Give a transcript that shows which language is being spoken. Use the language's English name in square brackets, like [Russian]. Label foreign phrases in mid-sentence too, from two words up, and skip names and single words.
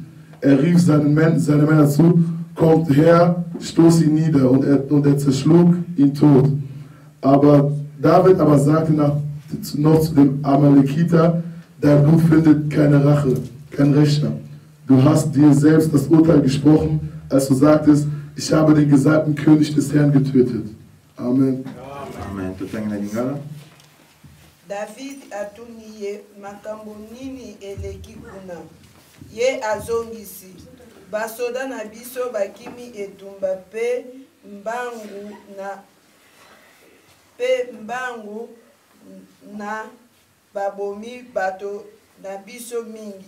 [German] Er rief seine Männer zu, kommt her, stoß ihn nieder, und er zerschlug ihn tot. Aber David sagte noch zu dem Amalekiter, Dein Blut findet keine Rache, kein Rächer. Du hast dir selbst das Urteil gesprochen, als du sagtest, ich habe den gesalbten König des Herrn getötet. Amen. [Lingala] Amen. Tutenge na lingala. David atuni ye makambo nini eleki kuna. Ye azongisi. Basoda na biso bakimi etumba pe mbangu na babomi bato na biso mingi.